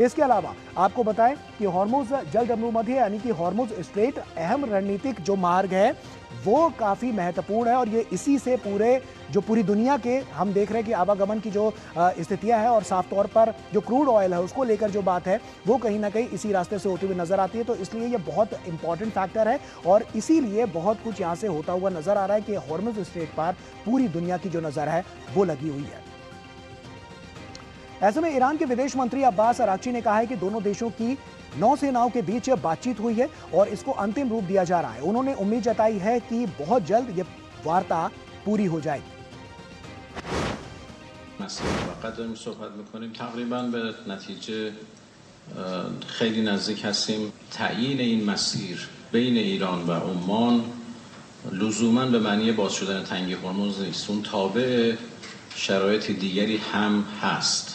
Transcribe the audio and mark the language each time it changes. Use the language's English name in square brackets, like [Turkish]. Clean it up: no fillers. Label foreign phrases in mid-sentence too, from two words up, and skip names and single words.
[Hindi] इसके अलावा आपको बताएं कि हॉर्मुज जलदमरूमध्य यानी कि हॉर्मुज स्ट्रेट अहम रणनीतिक जो मार्ग है वो काफ़ी महत्वपूर्ण है और ये इसी से पूरी दुनिया के हम देख रहे हैं कि आवागमन की जो स्थितियां हैं और साफ तौर पर जो [English] crude oil [Hindi] है उसको लेकर जो बात है वो कहीं ना कहीं इसी रास्ते से होती हुई नजर आती है, तो इसलिए ये बहुत [English] important factor [Hindi] है और इसीलिए बहुत कुछ यहाँ से होता हुआ नजर आ रहा है कि हॉर्मुज स्ट्रेट पर पूरी दुनिया की जो नजर है वो लगी हुई है। ऐसे में ईरान के विदेश मंत्री अब्बास अराक्ची ने कहा है कि दोनों देशों की नौसेनाओं के बीच बातचीत हुई है और इसको अंतिम रूप दिया जा रहा है। उन्होंने उम्मीद जताई है कि बहुत जल्द ये वार्ता पूरी हो जाएगी। [Persian] داریم صحبت میکنیم تقریبا به نتیجه خیلی نزدیک هستیم. تعیین این مسیر بین ایران و عمان لزوما به معنی باز شدن تنگه هرمز نیست، اون تابع شرایط دیگری هم هست.